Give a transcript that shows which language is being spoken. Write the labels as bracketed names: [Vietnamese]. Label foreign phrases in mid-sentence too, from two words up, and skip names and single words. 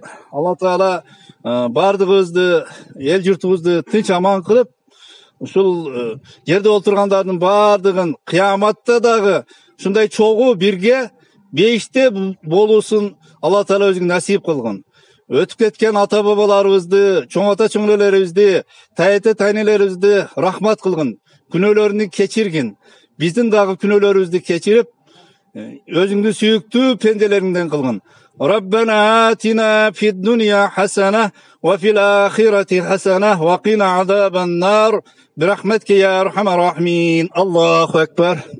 [Kyrgyz] Алла Таала баардыгыбызды, эл журтубузду тынч аман кылып, ушул жерде отургандардын баардыгын кыяматта дагы ушундай чогуу бирге бейиште болуусун Алла Таала өзүң насип кылгын. Өтүп кеткен ата бабаларыбызды, чоң ата чоңнелерибизди, тайете тайнелерибизди рахмат кылгын. Күнөөлөрүнү кечиргин. Биздин дагы күнөөлөрүбүздү кечирип, өзүңдү сүйүктүү пенделериңден кылгын. [Arabic] ربنا آتنا في الدنيا حسنة وفي الآخرة حسنة وقنا عذاب النار برحمتك يا أرحم الراحمين. الله أكبر.